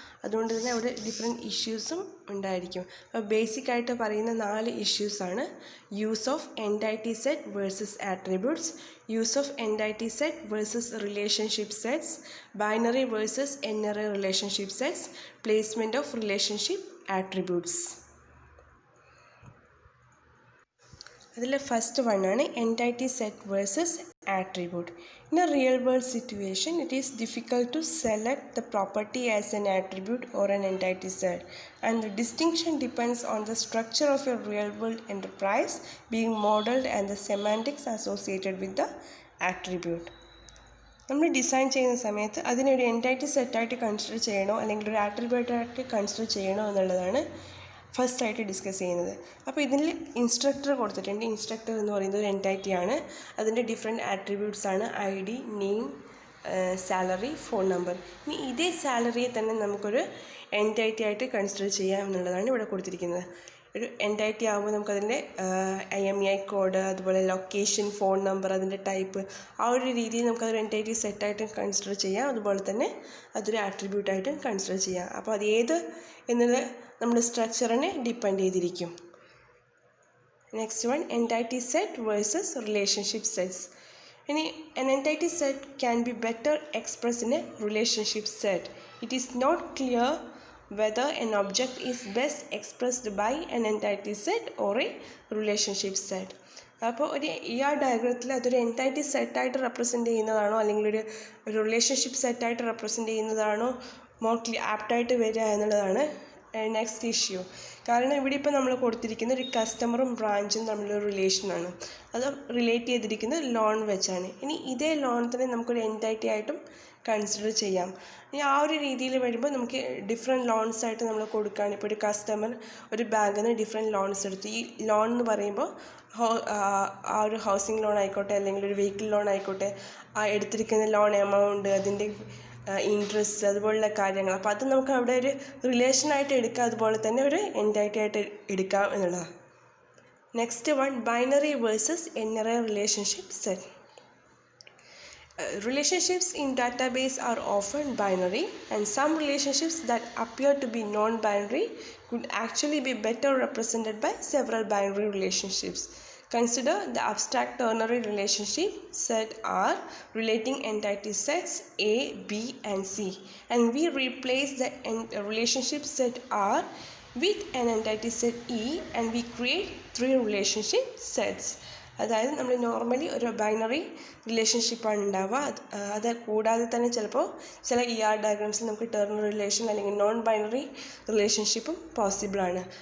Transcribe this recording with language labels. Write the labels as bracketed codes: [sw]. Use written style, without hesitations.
[ml] അതുകൊണ്ട് തന്നെ അവിടെ ഡിഫറെൻറ്റ് ഇഷ്യൂസും ഉണ്ടായിരിക്കും. അപ്പോൾ ബേസിക്കായിട്ട് പറയുന്ന 4 ഇഷ്യൂസാണ്: [en] Use of entity set versus attributes, use of entity set versus relationship sets, binary versus n ary relationship sets, placement of relationship attributes. [ml] അതിൽ first വണ്ണാണ് എൻറ്റൈറ്റി set versus attribute. [en] In a real world situation, it is difficult to select the property as an attribute or an entity set, and the distinction depends on the structure of a real world enterprise being modeled and the semantics associated with the attribute. [ml] നമ്മൾ design ചെയ്യുന്ന സമയത്ത് അതിനൊരു എൻറ്റൈറ്റി സെറ്റായിട്ട് consider ചെയ്യണോ അല്ലെങ്കിൽ ഒരു ആട്രിബ്യൂട്ടായിട്ട് consider ചെയ്യണോ എന്നുള്ളതാണ് ഫസ്റ്റായിട്ട് ഡിസ്കസ് ചെയ്യുന്നത്. അപ്പോൾ ഇതിൽ ഇൻസ്ട്രക്ടർ കൊടുത്തിട്ടുണ്ട്. ഇൻസ്ട്രക്ടർ എന്ന് പറയുന്നത് ഒരു എൻറ്റൈറ്റിയാണ്. അതിൻ്റെ ഡിഫറെൻറ്റ് ആട്രിബ്യൂട്ട്സ് ആണ് ID, name, salary, phone number. ഇനി ഇതേ സാലറിയെ തന്നെ നമുക്കൊരു എൻറ്റൈറ്റി ആയിട്ട് കൺസിഡർ ചെയ്യാം എന്നുള്ളതാണ് ഇവിടെ കൊടുത്തിരിക്കുന്നത്. ഒരു എൻറ്റൈറ്റി ആകുമ്പോൾ നമുക്കതിൻ്റെ IMEI കോഡ്, അതുപോലെ ലൊക്കേഷൻ, ഫോൺ നമ്പർ, അതിൻ്റെ ടൈപ്പ്, ആ ഒരു രീതിയിൽ നമുക്കതൊരു എൻറ്റൈറ്റി സെറ്റായിട്ടും കൺസിഡർ ചെയ്യാം. അതുപോലെ തന്നെ അതൊരു ആട്രിബ്യൂട്ടായിട്ടും കൺസിഡർ ചെയ്യാം. അപ്പോൾ അത് ഏത് എന്നത് നമ്മുടെ സ്ട്രക്ചറിനെ ഡിപ്പെൻഡ് ചെയ്തിരിക്കും. [en] Next one, entity set versus relationship sets. [ml] ഇനി [en] an entity set can be better expressed in a relationship set. It is not clear whether an object is best expressed by an entity set or a relationship set. [ml] അപ്പോൾ ഒരു ഡയഗ്രത്തിൽ അതൊരു എൻറ്റൈറ്റി സെറ്റായിട്ട് represent ചെയ്യുന്നതാണോ അല്ലെങ്കിൽ ഒരു relationship സെറ്റായിട്ട് represent ചെയ്യുന്നതാണോ mostly ആപ്റ്റായിട്ട് വരിക എന്നുള്ളതാണ് നെക്സ്റ്റ് ഇഷ്യൂ. കാരണം ഇവിടെ ഇപ്പോൾ നമ്മൾ കൊടുത്തിരിക്കുന്ന ഒരു കസ്റ്റമറും ബ്രാഞ്ചും തമ്മിലൊരു റിലേഷനാണ്. അത് റിലേറ്റ് ചെയ്തിരിക്കുന്നത് ലോൺ വെച്ചാണ്. ഇനി ഇതേ ലോൺ തന്നെ നമുക്കൊരു എൻറ്റൈറ്റി ആയിട്ടും കൺസിഡർ ചെയ്യാം. ഇനി ആ ഒരു രീതിയിൽ വരുമ്പോൾ നമുക്ക് ഡിഫറെൻറ്റ് ലോൺസ് ആയിട്ട് നമ്മൾ കൊടുക്കുകയാണ്. ഇപ്പോൾ ഒരു കസ്റ്റമർ ഒരു ബാങ്കിൽ നിന്ന് ഡിഫറെൻറ്റ് ലോൺസ് എടുത്തു. ഈ ലോൺ എന്ന് പറയുമ്പോൾ ആ ഒരു ഹൗസിംഗ് ലോൺ ആയിക്കോട്ടെ അല്ലെങ്കിൽ ഒരു വെഹിക്കിൾ ലോൺ ആയിക്കോട്ടെ, ആ എടുത്തിരിക്കുന്ന ലോൺ എമൗണ്ട്, അതിൻ്റെ ഇൻട്രസ്റ്റ്, അതുപോലുള്ള കാര്യങ്ങൾ. അപ്പോൾ അത് നമുക്ക് അവിടെ ഒരു റിലേഷനായിട്ട് എടുക്കാം, അതുപോലെ തന്നെ ഒരു എൻറ്റൈറ്റി ആയിട്ട് എടുക്കാം എന്നുള്ളതാണ്. [en] Next one, binary versus n ary relationship set. Relationships in database are often binary, and some relationships that appear to be non-binary could actually be better represented by several binary relationships. Consider the abstract ternary relationship set R relating entity sets A, B, and C, and we replace the relationship set R with an entity set E, and we create 3 relationship sets. [ml] അതായത് നമ്മൾ normally ഒരു binary റിലേഷൻഷിപ്പാണ് ഉണ്ടാവുക. അത് കൂടാതെ തന്നെ ചിലപ്പോൾ ചില ഡയഗ്രാംസിൽ നമുക്ക് ടെർണറി റിലേഷൻ അല്ലെങ്കിൽ നോൺ ബൈനറി റിലേഷൻഷിപ്പും പോസിബിളാണ്.